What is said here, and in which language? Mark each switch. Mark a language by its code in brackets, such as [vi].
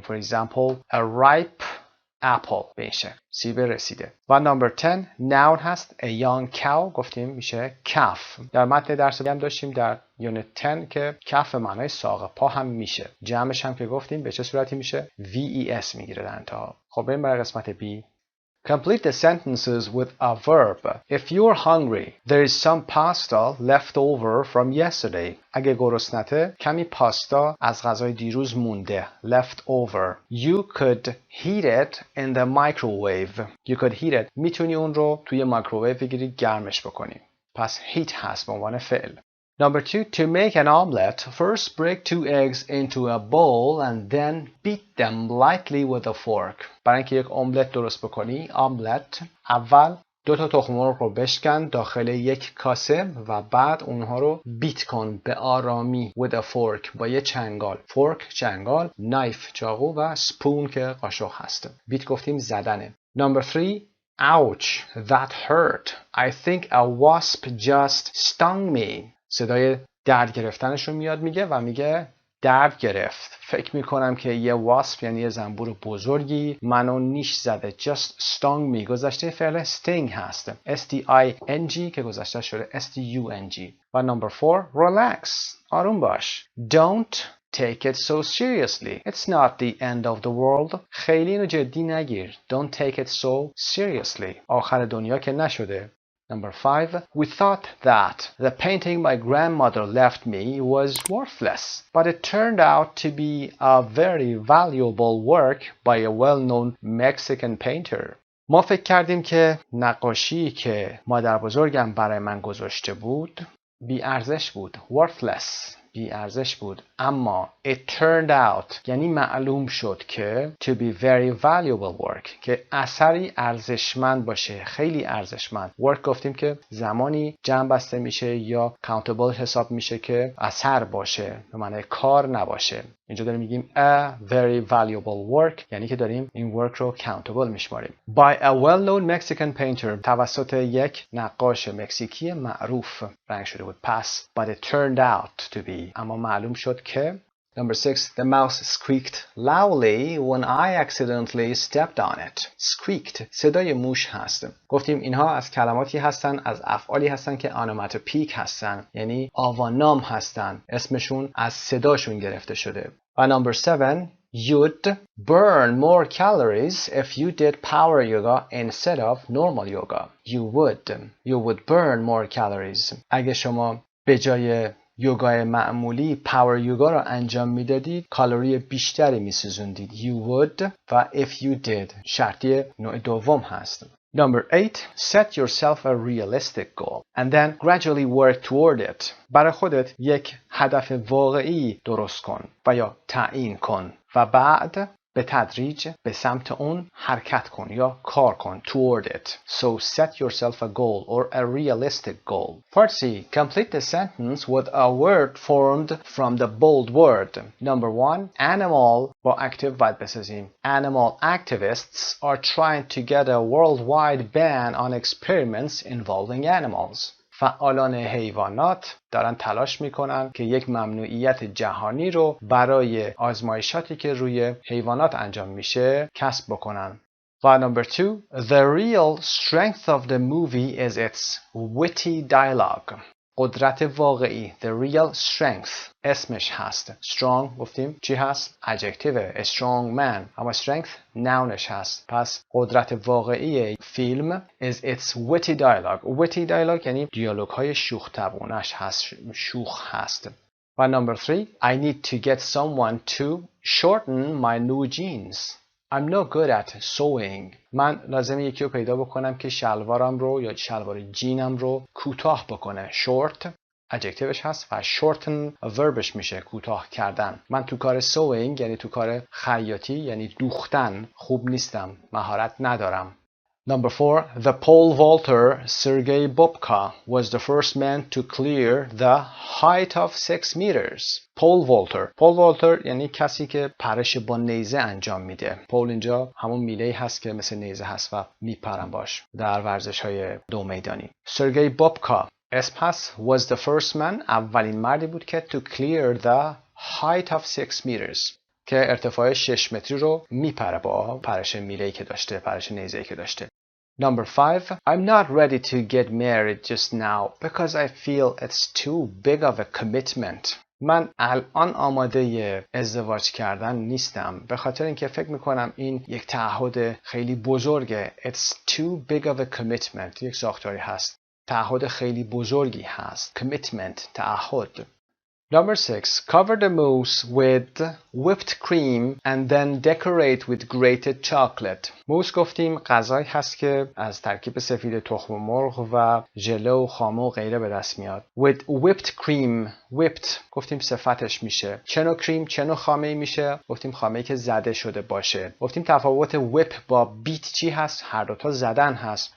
[en] For example, a ripe apple [fa] به این شکل. سیب رسیده. [en] و number 10 noun هست a young cow [fa] گفتیم میشه [en] calf. [fa] در متن درس هم داشتیم در یونت 10 که calf معنای ساق پا هم میشه. جمعش هم که گفتیم به چه صورتی میشه؟ VES میگیره در انتها. خب بریم برای قسمت B. [en] Complete the sentences with a verb. If you're hungry, there is some pasta left over from yesterday. [fa] اگه گرسنته کمی پاستا از غذای دیروز مونده. [en] Left over. You could heat it in the microwave. You could heat it. [fa] میتونی اون رو توی مایکروویو بگیری گرمش بکنی. پس heat هست به عنوان فعل. [en] Number 2, to make an omelette, first break 2 eggs into a bowl and then beat them lightly with a fork. [fa] برای اینکه یک املت درست بکنی، املت، اول 2 تا تخم مرغ رو بشکن داخل یک کاسه و بعد اونها رو بیت کن به آرامی [en] with a fork [fa] با یه چنگال. fork چنگال، knife چاقو و spoon که قاشق هست. بیت گفتیم زدنه. [en] Number 3, ouch, that hurt. I think a wasp just stung me. [fa] صدای درد گرفتنش رو میاد میگه و میگه درد گرفت. فکر میکنم که یه واسپ یعنی یه زنبور بزرگی منو نیش زده. [en] Just stung me [fa] گذشته فعل [en] sting هست. [fa] S-T-I-N-G که گذشته شده S-T-U-N-G. و [en] number 4 relax. [fa] آروم باش. [en] Don't take it so seriously. It's not the end of the world. [fa] خیلی اینو جدی نگیر. [en] Don't take it so seriously. [fa] آخر دنیا که نشده. [en] Number 5. We thought that the painting my grandmother left me was worthless, but it turned out to be a very valuable work by a well-known Mexican painter. [fa] ما فکر کردیم که نقاشی که مادر بزرگم برای من گذاشته بود بی ارزش بود. Worthless. بی ارزش بود. اما [en] it turned out [fa] یعنی معلوم شد که [en] to be very valuable work [fa] که اثری ارزشمند باشه. خیلی ارزشمند. work گفتیم که زمانی جمع بسته میشه یا countable حساب میشه که اثر باشه به معنی کار نباشه. اینجا داریم میگیم [en] a very valuable work [fa] یعنی که داریم این work رو countable میشماریم. [en] By a well-known Mexican painter [fa] توسط یک نقاش مکزیکی معروف رنگ شده بود. پس [en] but it turned out to be [fa] اما معلوم شد که. [en] Number 6. The mouse squeaked loudly when I accidentally stepped on it. [fa] Squeaked صدای موش هست. گفتیم اینها از کلماتی هستن از افعالی هستن که onomatopoeic هستن یعنی آوانام هستن. اسمشون از صداشون گرفته شده. [en] و number 7. You'd burn more calories if you did power yoga instead of normal yoga. You would burn more calories. [fa] اگه شما به جای یوگای معمولی پاور یوگا رو انجام میدادید کالری بیشتری میسوزوندید. [en] You would و if you did [fa] شرطی نوع دوم هست. [en] Number 8. Set yourself a realistic goal and then gradually work toward it. [fa] برای خودت یک هدف واقعی درست کن و یا تعیین کن و بعد به تدریج به سمت اون حرکت کن یا کار کن. [en] Toward it. So set yourself a goal or a realistic goal. Part C. Complete the sentence with a word formed from the bold word. Number 1. [fa] Animal با active باید بسازیم. [en] Animal activists are trying to get a worldwide ban on experiments involving animals. [fa] فعالان حیوانات دارن تلاش میکنن که یک ممنوعیت جهانی رو برای آزمایشاتی که روی حیوانات انجام میشه کسب بکنن. [en] و number 2. The real strength of the movie is its witty dialogue. [fa] قدرت واقعی [en] the real strength [fa] اسمش هست. [en] strong [fa] گفتیم چی هست؟ [en] adjective. strong man. [fa] اما strength nounش هست. پس قدرت واقعی فیلم [en] is its witty dialogue. witty dialogue [fa] یعنی دیالوگ های شوخ طبعونش هست. شوخ هست. [en] و number 3 I need to get someone to shorten my new jeans. I'm no good at sewing. [fa] من لازمه یکی رو پیدا بکنم که شلوارم رو یا شلوار جینم رو کوتاه بکنه. short adjectiveش هست و shorten verbش میشه کوتاه کردن. من تو کار sewing یعنی تو کار خیاطی یعنی دوختن خوب نیستم. مهارت ندارم. [en] Number 4 The pole vaulter Sergei Bobka was the first man to clear the height of 6 meters. [fa] pole vaulter یعنی کسی که پرش با نیزه انجام میده. پول اینجا همون میله‌ای هست که مثل نیزه هست و میپرن باش در ورزش‌های دو میدانی. سرگئی بابکا اسم هست [en] was the first man [fa] اولین مردی بود که [en] to clear the height of 6 meters [fa] که ارتفاع 6 متری رو میپره با پرش میله‌ای که داشته، پرش نیزه‌ای که داشته. [en] Number 5 I'm not ready to get married just now because I feel it's too big of a commitment. [fa] من الان آماده ازدواج کردن نیستم به خاطر اینکه فکر میکنم این یک تعهد خیلی بزرگه. [en] It's too big of a commitment [fa] یک ساختاری هست. تعهد خیلی بزرگی هست. [en] Commitment تعهد. Number 6 cover the mousse with whipped cream and then decorate with grated chocolate. [fa] موس گفتیم غذایی هست که از ترکیب سفید تخم مرغ و ژله و خامه و غیره به دست میاد. [en] With whipped cream. [fa] whipped گفتیم صفتش میشه. چه نوع کریم چه نوع خامه‌ای میشه؟ گفتیم خامه‌ای که زده شده باشه. گفتیم تفاوت whip با بیت چی هست؟ هر دو تا زدن هست.